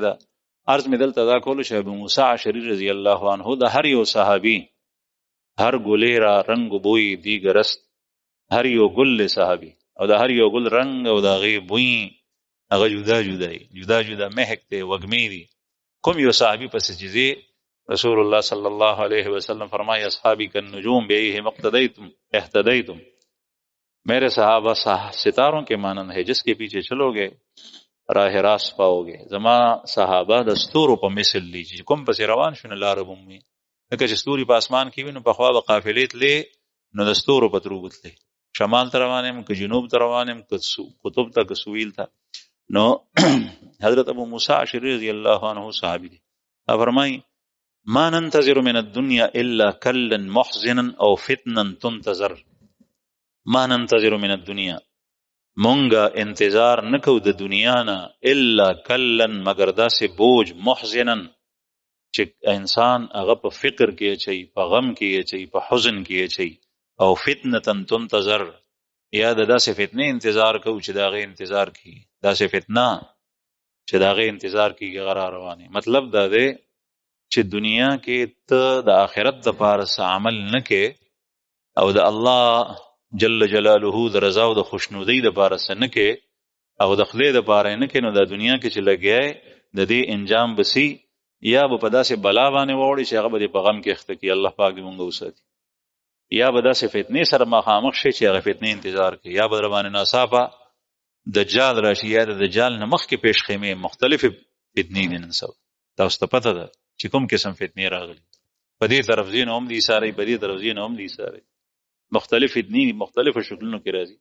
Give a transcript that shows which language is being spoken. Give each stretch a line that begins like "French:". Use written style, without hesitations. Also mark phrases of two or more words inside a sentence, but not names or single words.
Pashto: دا عرض مې دلته دا کولو چې ابو موسی اشعري رضی الله عنه د هر یو صحابي هر ګلې را رنګ بوی دیګ رست، هر یو ګل صحابي او د هر یو ګل رنګ او د هغې بوی هغه جدا جدا دی، جدا جدا مهک دی، وږمې دي. کوم یو صحابي پسې چې ځي رسول الله صلی الله علیه وسلم فرمائے
Arabic: اصحابی کالنجوم بیئہم اقتدیتم اہتدیتم،
Urdu: میرے صحابہ ستاروں کے مانند ہے، جس کے پیچھے چلو گے راہ راست پاؤ گے.
Pashto: زما صحابہ د ستورو په مثل دي چې کوم پسې روان شو نه لاره به مومي. لکه چې ستوري په اسمان کې وي نو پخوا به قافلې تلې نو د ستورو په ترو بتلې، شمال ته روان یم که جنوب ته روان یم که قطب ته که سویل ته. نو حضرت ابو موسی اشعری رضی الله عنه صحابي دي، فرمایي
Arabic: ما ننتظر من الدنيا الا كلا محزنا او فتنا تنتظر. ما ننتظر من الدنيا،
Pashto: مونږه انتظار نکو د دنیا نه،
Arabic: الا کلا
Pashto: مگر داسې بوج، محزنا چې انسان هغه په فکر کې اچي، په غم کې اچي، په حزن کې اچي. او
Arabic: فتنه تنتظر،
Pashto: یا د داسې فتنه انتظار کو چې د هغې انتظار کی، داسې فتنه چې د هغې انتظار کیږي هغه را روانې. مطلب دا دی چې دنیا کې ته د آخرت دپاره څه عمل نه کې او د الله جل جلاله د رضا او د خوشنودۍ دپاره څه نه کې او د خدای دپاره نه کې، نو د دنیا کې چې لګیا د دې انجام بسی یا به په داسې بلا باندې واوړي چې هغه به دې په غم کې اخته کړي، الله پاک دې مونږ وساتي، یا به داسې فتنې سره مخامخ شي چې هغه فتنې انتظار کوي، یا به در باندې ناڅاپه دجال راشي، یا د دجال نه مخکې پیش خیمې مختلفې فتنې دي. نن سبا تاسو ته پته ده چې کوم قسم فتنې راغلي، په دې طرف ځینې هم دي ساري، په دې طرف ځینې هم دي ساري، مختلف فتنې مختلفو شکلونو کې راځي.